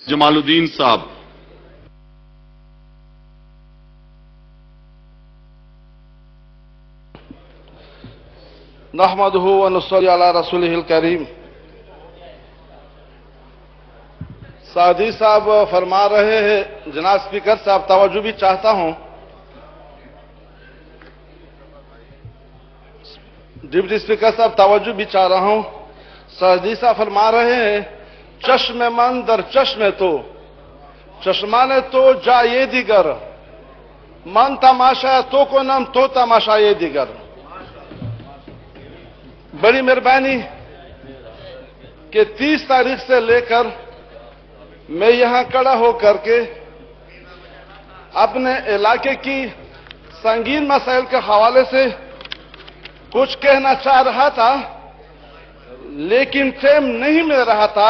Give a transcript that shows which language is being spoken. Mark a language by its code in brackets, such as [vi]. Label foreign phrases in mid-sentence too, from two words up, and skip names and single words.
[ur] جمال الدین صاحب. [ar] نحمده ونصلي على رسوله الکریم. [ur] سعدی صاحب فرما رہے ہیں، جناب اسپیکر صاحب توجہ بھی چاہتا ہوں. ڈپٹی اسپیکر صاحب توجہ بھی چاہ رہا ہوں. سعدی صاحب فرما رہے ہیں، [fa] چشم من در چشم تو، چشمان تو جائے دیگر، من تماشا تو کنم تو تماشائے دیگر. [ur] بڑی مہربانی کہ 30 تاریخ سے لے کر میں یہاں کھڑا ہو کر کے اپنے علاقے کی سنگین مسائل کے حوالے سے کچھ کہنا چاہ رہا تھا، لیکن ٹائم نہیں مل رہا تھا.